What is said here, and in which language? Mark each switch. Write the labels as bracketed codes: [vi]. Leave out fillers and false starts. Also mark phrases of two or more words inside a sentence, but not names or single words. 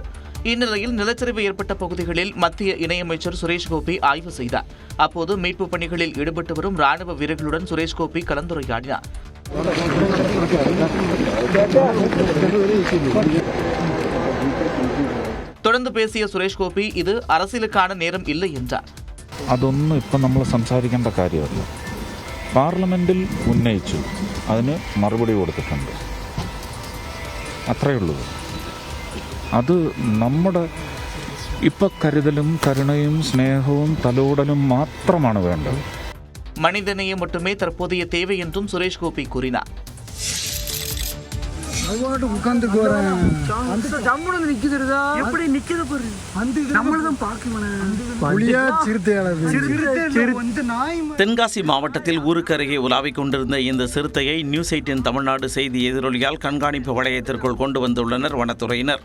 [ta] இந்நிலையில் நிலச்சரிவு ஏற்பட்ட பகுதிகளில் மத்திய இணையமைச்சர் சுரேஷ் கோபி ஆய்வு செய்தார். அப்போது மீட்புப் பணிகளில் ஈடுபட்டு வரும் ராணுவ வீரர்களுடன் சுரேஷ் கோபி கலந்துரையாடினார். தொடர்ந்து பேசிய സുരേഷ് ഗോപി ഇത് அரசியலுக்கான நேரம் இல்லை என்றார். [ml] അതൊന്നും ഇപ്പം നമ്മൾ സംസാരിക്കേണ്ട കാര്യമല്ല. പാർലമെന്റിൽ ഉന്നയിച്ചു, അതിന് മറുപടി കൊടുത്തിട്ടുണ്ട്, അത്രയേ ഉള്ളൂ. അത് നമ്മുടെ ഇപ്പം കരുതലും കരുണയും സ്നേഹവും തലോടലും മാത്രമാണ് വേണ്ടത്. [ta] மனிதநேயம் மட்டுமே தற்போதைய தேவை என்றும் சுரேஷ் கோபி கூறினார். தென்காசி மாவட்டத்தில் ஊருக்கு அருகே உலாவிக் கொண்டிருந்த இந்த சிறுத்தையை நியூஸ் 18 தமிழ்நாடு செய்தி எதிரொலியால் கண்காணிப்பு வளையத்திற்குள் கொண்டு வந்துள்ளனர் வனத்துறையினர்.